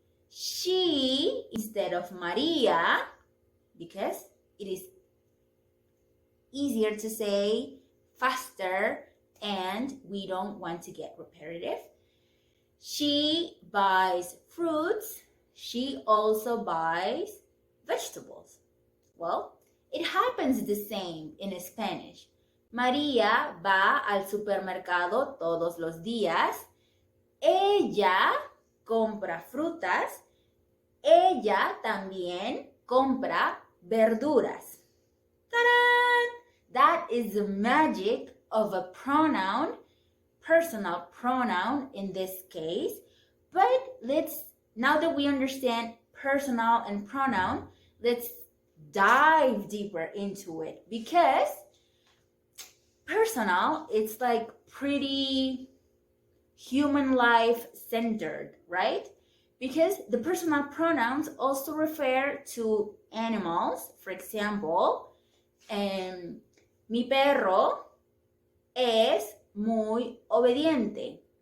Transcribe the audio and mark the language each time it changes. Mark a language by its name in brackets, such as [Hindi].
[English] She instead of Maria, because it is easier to say, faster, and we don't want to get repetitive. She buys fruits. She also buys vegetables. Well, it happens the same in Spanish. María va al supermercado todos los días. Ella compra frutas. Ella también compra verduras. Ta-da! That is the magic of a pronoun, personal pronoun in this case. But now that we understand personal and pronoun, let's dive deeper into it, because personal, it's like pretty human life centered, right? Because the personal pronouns also refer to animals. For example, [Spanish] mi perro es muy obediente.